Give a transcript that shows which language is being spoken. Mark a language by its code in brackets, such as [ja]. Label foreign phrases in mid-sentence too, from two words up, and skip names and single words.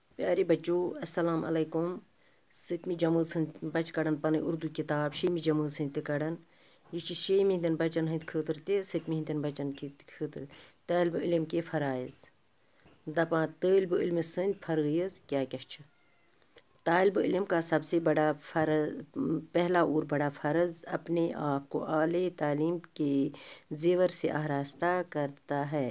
[ur] پیارے بچوں [ks] السلام علیکم 7ویں جمٲژ ہٕنٛدۍ بچہِ کڑان پنٕنۍ اردو کتاب 6ویں جمٲژ ہٕنٛدۍ تہِ کڑان یہ چھِ 6ویں ہٕنٛدٮ۪ن بچن ہٕنٛدۍ خٲطرٕ تہِ 7ویں ہٕنٛدٮ۪ن بچن خٲطرٕ [ur] طالبِ علم کے فرائض [ks] دپان [ur] طالب علم سٕنٛدۍ فرائض کیا چھِ طالب علم کا سب سے بڑا پہلا اور بڑا فرض اپنے آپ کو اعلی تعلیم کے زیور سے آراستہ کرتا ہے.